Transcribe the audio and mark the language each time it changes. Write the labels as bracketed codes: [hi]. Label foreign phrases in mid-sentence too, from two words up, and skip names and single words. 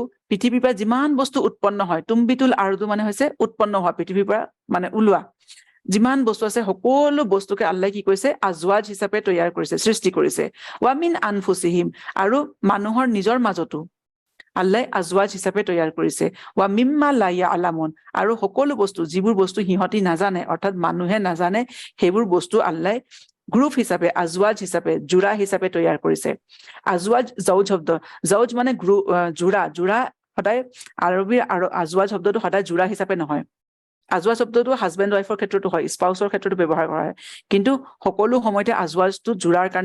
[as] পৃথিৱীৰ পৰা যিমান বস্তু উৎপন্ন হয় [ar] تنبت الأرض [as] মানে হৈছে উৎপন্ন হোৱা পৃথিৱীৰ পৰা মানে ওলোৱা যিমান বস্তু আছে সকলো বস্তুকে আল্লাহে কি কৰিছে আজৱাজ হিচাপে তৈয়াৰ কৰিছে সৃষ্টি কৰিছে [ar] ومن أنفسهم [as] আৰু মানুহৰ নিজৰ মাজতো আল্লাহে আজৱাজ হিচাপে তৈয়াৰ কৰিছে ৱা [ar] مما لا يعلمون [as] আৰু সকলো বস্তু যিবোৰ বস্তু সিহঁতি নাজানে অৰ্থাৎ মানুহে নাজানে সেইবোৰ বস্তু আল্লাহে গ্ৰুপ হিচাপে আজৱাজ হিচাপে জোৰা হিচাপে তৈয়াৰ কৰিছে আজৱাজ জৌজ শব্দ জৌজ মানে জোৰা সদায় আৰবীৰ আৰু আজৱাজ শব্দটো সদায় জোৰা হিচাপে নহয় আজৱাজ শব্দটো [en] husband wife [as] ক্ষেত্ৰতো হয় স্পাউচৰ ক্ষেত্ৰতো ব্যৱহাৰ কৰা হয় কিন্তু সকলো সময়তে আজৱাজটো জোৰাৰ কাৰণে